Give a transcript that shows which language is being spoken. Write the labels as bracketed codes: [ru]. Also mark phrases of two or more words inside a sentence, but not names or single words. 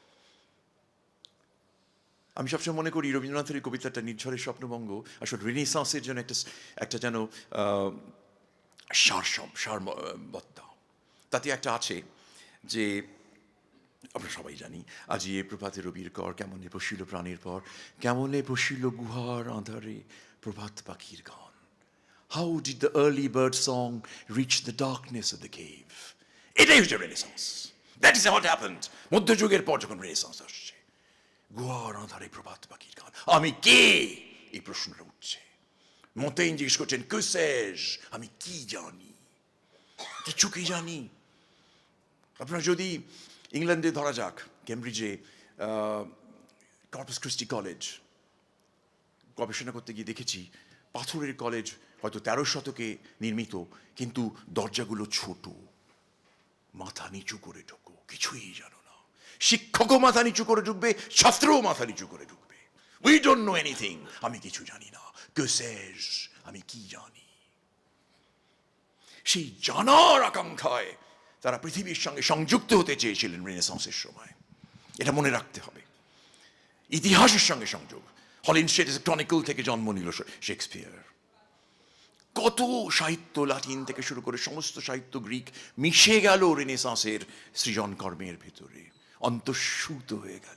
[bn] আমি সবসময় মনে করি রবীন্দ্রনাথের এই কবিতাটা নির্ঝরের স্বপ্নভঙ্গ আসলে রেনেসাঁসের জন্য একটা যেন সারবত্তা। তাতে একটা আছে যে আমরা সবাই জানি, আজি এ প্রভাতে রবির কর, কেমনে বসিল প্রাণীর পর, কেমনে বসিল গুহার আঁধারে প্রভাত পাখির গান। [en] How did the early bird song reach the darkness of the cave? [bn] এটাই হচ্ছে রেনেসাঁস। [en] That is what happened [bn] মধ্যযুগের পর যখন রেনেসাঁস আসছে। গুহার আঁধারে প্রভাত পাখির গান। আমি কে, এই প্রশ্নটা উঠছে। মতেইন জিজ্ঞেস করছেন, [fr] que sais-je? [bn] আমি কি জানি? কিছু কি জানি? আপনারা যদি ইংল্যান্ডে ধরা যাক, কেমব্রিজে কর্পাস ক্রিস্টি কলেজ গবেষণা করতে গিয়ে দেখেছি, পাথরের কলেজ, হয়তো 13 শতকে নির্মিত, কিন্তু দরজাগুলো ছোট, মাথা নিচু করে ঢোকো, কিছুই জানো না। শিক্ষকও মাথা নিচু করে ঢুকবে, ছাত্রও মাথা নিচু করে ঢুকবে। [en] We don't know anything, [bn] আমি কিছু জানি না। [fr] que sais-je? [bn] আমি কি জানি? সেই জানার আকাঙ্ক্ষায় তারা পৃথিবীর সঙ্গে সংযুক্ত হতে চেয়েছিলেন রেনেসাঁসের সময়। এটা মনে রাখতে হবে। ইতিহাসের সঙ্গে সংযোগ। হলিনস্টেড ক্রনিকল থেকে জন্ম নিল শেক্সপিয়ার। কত সাহিত্য, লাতিন থেকে শুরু করে সমস্ত সাহিত্য গ্রিক মিশে গেল রেনেসাঁসের সৃজন কর্মের ভেতরে, অন্তঃসূত হয়ে গেল।